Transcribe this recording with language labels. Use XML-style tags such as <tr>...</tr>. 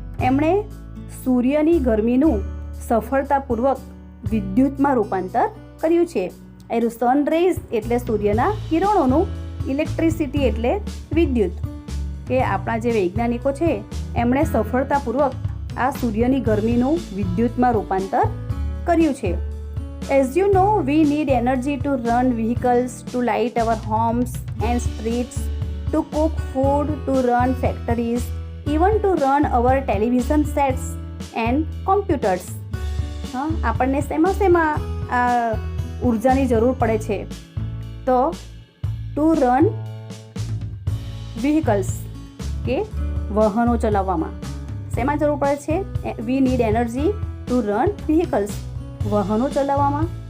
<gu>એમણે સૂર્યની ગરમીનું સફળતાપૂર્વક વિદ્યુતમાં રૂપાંતર કર્યું છે. એનું સન રેઝ એટલે સૂર્યના કિરણોનું, ઇલેક્ટ્રિસિટી એટલે વિદ્યુત. કે આપણા જે વૈજ્ઞાનિકો છે એમણે સફળતાપૂર્વક આ સૂર્યની ગરમીનું વિદ્યુતમાં રૂપાંતર કર્યું છે.</gu> <en>As you know, we need energy to run vehicles, to light our homes and streets, to cook food, to run factories, even to run our television sets and computers.</en> <gu>આપણને શેમાં આ ઉર્જાની જરૂર પડે છે? તો</gu> <en>to run vehicles</en> <gu>કે વાહનો ચલાવવામાં શેમાં જરૂર પડે છે?</gu> <en>we need energy to run vehicles,</en> <gu>વાહનો ચલાવવામાં.</gu>